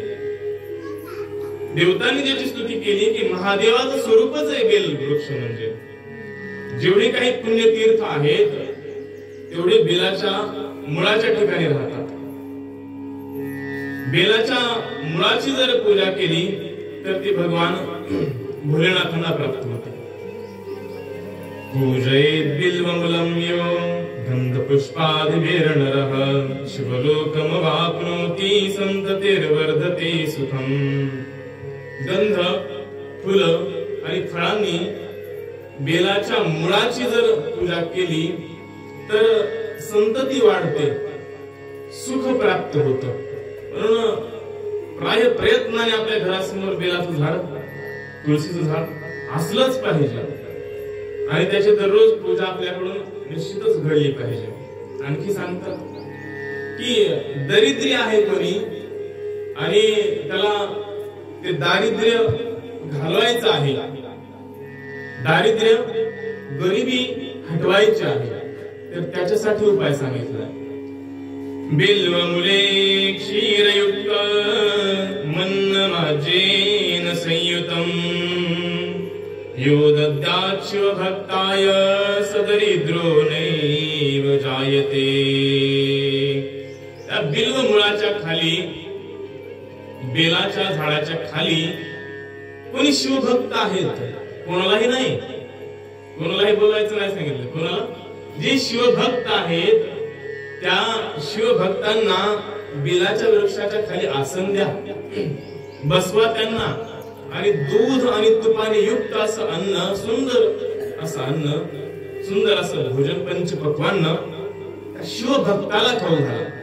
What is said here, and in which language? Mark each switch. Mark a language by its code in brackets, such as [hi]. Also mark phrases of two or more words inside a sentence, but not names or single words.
[mr] देवतांनी ज्याची स्तुती केली की महादेवाचं स्वरूपच आहे बेल वृक्ष. म्हणजे जेवढे काही पुण्यतीर्थ आहेत तेवढे बेलाच्या मुळाच्या ठिकाणी राहतात. बेलाच्या मुळाची जर पूजा केली तर ती भगवान भोलेनाथांना प्राप्त होते. [sa] पूजयेत् बिल्वमूलं यो गन्धपुष्पादिभिर्नरः शिवलोकमवाप्नोति सन्ततिर्वर्धते सुखम्. [mr] गंध, फुलं आणि फळांनी बेलाच्या मुळाची जर पूजा केली तर संतती वाढते, सुख प्राप्त होतं. म्हणून प्राय प्रयत्नाने आपल्या घरासमोर बेलाचं झाड, तुळशीचं झाड असलंच पाहिजे आणि त्याची दररोज पूजा आपल्याकडून निश्चितच घडली पाहिजे. आणखी सांगतात की दरिद्री आहे कोणी आणि त्याला ते दारिद्र्य घालवायचं आहे, दारिद्र्य गरिबी हटवायची आहे, तर त्याच्यासाठी उपाय सांगितला. [sa] बिल्वमुले क्षीरयुक्त मन्नमाजेन संयुतम यो दद्यात् शिवभक्ताय सदरिद्रो नैव जायते. [mr] त्या बिल्व मुळाच्या खाली, बेलाच्या झाडाच्या खाली कोणी शिवभक्त आहेत, कोणालाही नाही, कोणालाही बोलायचं नाही सांगितलं. कोणाला? जे शिवभक्त आहेत त्या शिवभक्तांना बेलाच्या वृक्षाच्या खाली आसन द्या, बसवा त्यांना आणि दूध आणि तुपाने युक्त असं अन्न, सुंदर असं अन्न, सुंदर असं भोजन पंचपक्वान्न शिवभक्ताला खाऊ घाला.